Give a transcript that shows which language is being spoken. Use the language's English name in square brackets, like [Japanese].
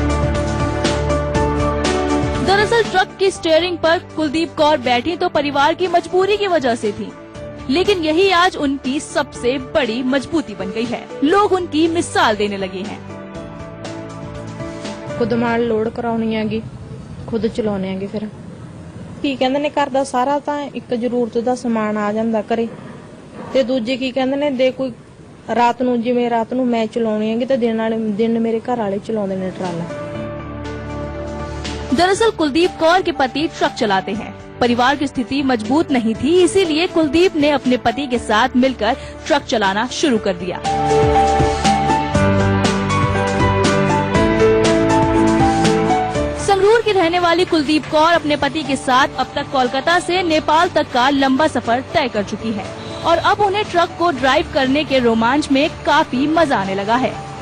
[Hindi] दरअसल ट्रक की स्टीयरिंग पर कुलदीप कौर बैठी तो परिवार की मजबूरी की वजह से थी, लेकिन यही आज उनकी सबसे बड़ी मजबूती बन गई है। लोग उनकी मिसाल देने लगे हैं। [Punjabi] खुद माल लोड कराਉਣੀ ਹੈਗੀ, खुद ਚਲਾਉਣੇ ਹੈਗੇ। ਫਿਰ ਕੀ ਕਹਿੰਦੇ ਨੇ, ਘਰ ਦਾ ਸਾਰਾ ਤਾਂ ਇੱਕ ਜ਼ਰੂਰਤ ਦਾ ਸਮਾਨ ਆ ਜਾਂਦਾ ਘਰੇ, ਤੇ ਦੂਜੇ ਕੀ ਕਹਿੰਦੇ ਨੇ, ਦੇ ਕੋਈ ਰਾਤ ਨੂੰ ਜਿਵੇਂ ਰਾਤ ਨੂੰ ਮੈਂ ਚਲਾਉਣੀ ਹੈਗੀ ਤੇ ਦਿਨ ਮੇਰੇ ਘਰ ਵਾਲੇ ਚਲਾਉਂਦੇ ਨੇ ਟਰਾਲਾ। [Hindi] दरअसल कुलदीप कौर के पति ट्रक चलाते हैं। परिवार की स्थिति मजबूत नहीं थी, इसीलिए कुलदीप ने अपने पति के साथ मिलकर ट्रक चलाना शुरू कर दिया। संगरूर की रहने वाली कुलदीप कौर अपने पति के साथ अब तक कोलकाता से नेपाल तक का लंबा सफर तय कर चुकी है और अब उन्हें ट्रक को ड्राइव करने के रोमांच में काफी मजा आने लगा है।